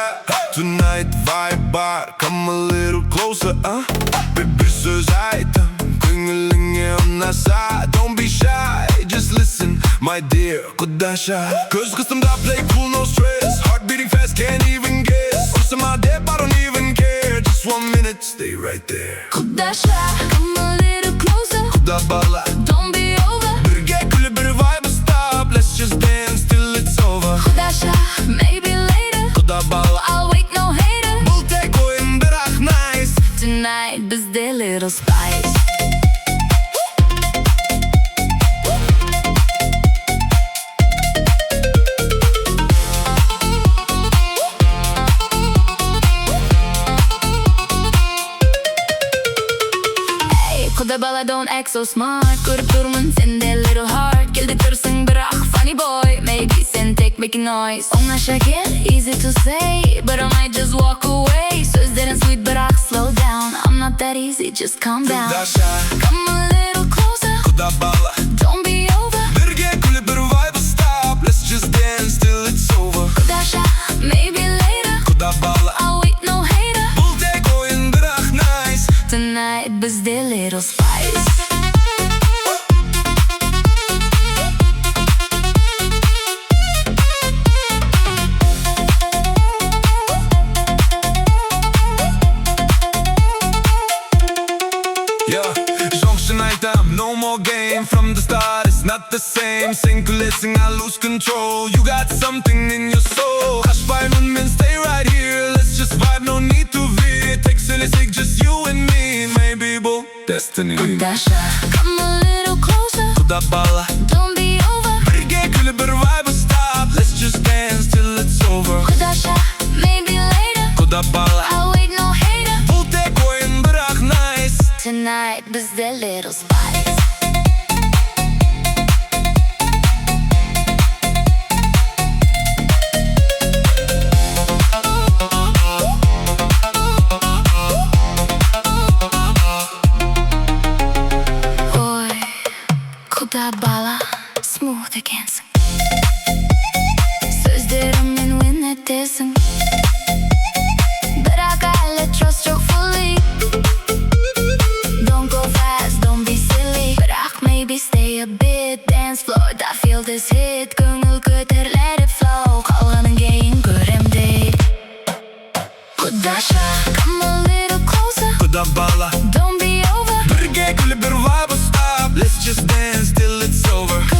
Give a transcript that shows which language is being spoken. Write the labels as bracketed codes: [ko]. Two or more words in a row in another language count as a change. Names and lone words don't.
[en] Tonight vibe бар, come a little closer, [kk] бір сөз айтам, көңіліңе ұнаса. [en] Don't be shy, just listen, my dear, [kk] құдаша. Көз қысымда [en] play cool, no stress. Heart beating fast, can't even guess. [kk] Ұрсыма деп, [en] I don't even care. Just 1 minute, stay right there. Құдаша, come a little closer. [kk] Құда бала, [en] Don't be over. [kk] бірге күліп бір [en] vibe stop. Let's just dance till it's over. Құдаша, maybe later. [kk] Құда бала, [en] I'll wait, no hater. [kk] бұл тек ойын, бірақ nice. [en] Tonight бізде little spice. [kk] Hey, құда бала, [en] don't act so smart. [kk] Көріп тұрмын сенде [en] little heart. [kk] Келді тұрсың бірақ [en] funny boy. Maybe [kk] сен тек [en] making noise. [kk] Оңаша кел, [en] easy to say, but I might just walk away. Сөздерін sweet бірақ slow down. I'm not that easy, just calm down. [kk] Құдаша, [en] Come a little closer. [kk] құда бала, [en] Don't be over. [kk] бірге күліп бір [en] vibe stop. Let's just dance till it's over. Құдаша, maybe later. [kk] Құда бала, [en] I'll wait, no hater. [kk] бұл тек ойын, бірақ nice. [en] Tonight бізде little spice. [kk] Жоқшын айтам, [en] no more game. From the start, it's not the same. [kk] Сен күлесің, [en] I lose control. You got something in your soul. [kk] Қашпаймын мен, [en] stay right here. Let's just vibe, no need to veer. [kk] Тек сөйлесек, [en] just you and me. Maybe бұл destiny. Құдаша, come a little closer. [kk] Құда бала, [en] Don't be over. [kk] бірге күліп бір [en] vibe stop. Let's just dance till it's over. Құдаша, maybe later. [kk] Құда бала, [en] I'll wait, no hater. [kk] бұл тек ойын, бірақ nice. [en] Tonight бізде little spice. [kk] Ой, құда бала, smooth екенсің. Сөздеріңмен win етесің. Бірақ әлі trust жоқ fully. [en] Don't go fast, don't be silly. Бірақ maybe stay a bit. Dance floor, I feel this hit. [kk] Көңіл көтер, [en] let it flow. [kk] Қалғанын кейін көрем дейді. Құдаша, [en] come a little closer. [kk] Құда бала, [en] Don't be over. [kk] бірге күліп бір [en] vibe stop. Let's just dance till it's over.